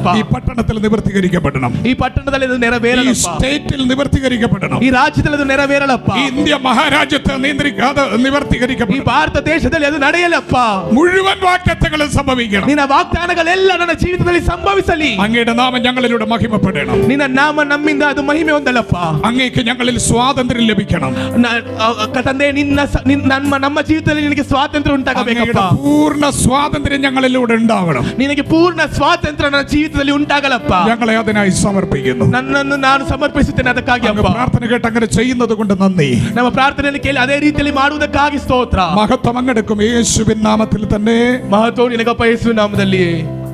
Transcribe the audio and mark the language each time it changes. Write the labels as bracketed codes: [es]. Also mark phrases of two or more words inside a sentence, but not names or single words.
[ml] ഈ പട്ടണത്തിൽ നിവർത്തീകരിക്കപ്പെടണം. [kn] ಈ ಪಟ್ಟಣದಲ್ಲಿ ಅದು [ml] ഈ [kn] ನೆರವೇರಲಪ್ಪ. [ml] സ്റ്റേറ്റിൽ നിവർത്തീകരിക്കപ്പെടണം. [kn] ಈ ರಾಜ್ಯದಲ್ಲಿ ಅದು ನೆರವೇರಲಪ್ಪ. [ml] ഈ ഇന്ത്യ മഹാരാജ്യത്ത് നിയന്ത്രിക്കാതെ [kn] ಈ [ml] നിവർത്തീകരിക്കപ്പെടണം. [kn] ಭಾರತ ದೇಶದಲ್ಲಿ ಅದು ನಡೆಯಲಪ್ಪ. [ml] മുഴുവൻ വാഗ്ദത്തങ്ങളും സംഭവിക്കണം. [kn] ನಿನ್ನ ವಾಗ್ದಾನಗಳೆಲ್ಲ ನನ್ನ ಜೀವಿತದಲ್ಲಿ ಸಂಭವಿಸಲಿ. [ml] അങ്ങയുടെ നാമം ഞങ്ങളിലൂടെ മഹിമപ്പെടണം. [kn] ನಿನ್ನ ನಾಮ ನಮ್ಮಿಂದ ಅದು ಮಹಿಮೆ ಹೊಂದಲಪ್ಪ. [ml] അങ്ങേക്ക് ഞങ്ങളിൽ സ്വാതന്ത്ര്യം ലഭിക്കണം. [kn] ತಂದೆ ನಮ್ಮ ಜೀವಿತದಲ್ಲಿ ನಿನಗೆ ಸ್ವಾತಂತ್ರ್ಯ ಉಂಟಾಗಬೇಕಪ್ಪ. [ml] പൂർണ്ണ സ്വാതന്ത്ര്യം ഞങ്ങളിലൂടെ ഉണ്ടാവണം. [kn] ನಿನಗೆ ಪೂರ್ಣ ಸ್ವಾತಂತ್ರ್ಯ ನನ್ನ ಜೀವಿತದಲ್ಲಿ ಉಂಟಾಗಲಪ್ಪ. [ml] ഞങ്ങളെ അതിനായി സമർപ്പിക്കുന്നു. [kn] ನನ್ನನ್ನು ನಾನು ಸಮರ್ಪಿಸುತ್ತೇನೆ ಅದಕ್ಕಾಗಿ [ml] അങ്ങ് [kn] ಅಪ್ಪ. [ml] പ്രാർത്ഥന കേട്ട് അങ്ങനെ ചെയ്യുന്നത് കൊണ്ട് നന്ദി. [kn] ನಮ್ಮ ಪ್ರಾರ್ಥನೆಯನ್ನು ಕೇಳಿ ಅದೇ ರೀತಿಯಲ್ಲಿ ಮಾಡುವುದಕ್ಕಾಗಿ ಸ್ತೋತ್ರ. [ml] മഹത്വം അങ്ങെടുക്കും യേശുവിൻ നാമത്തിൽ തന്നെ. [kn] ಮಹತ್ವ ನಿನಗಪ್ಪ ಯೇಸುವಿನ ನಾಮದಲ್ಲಿ.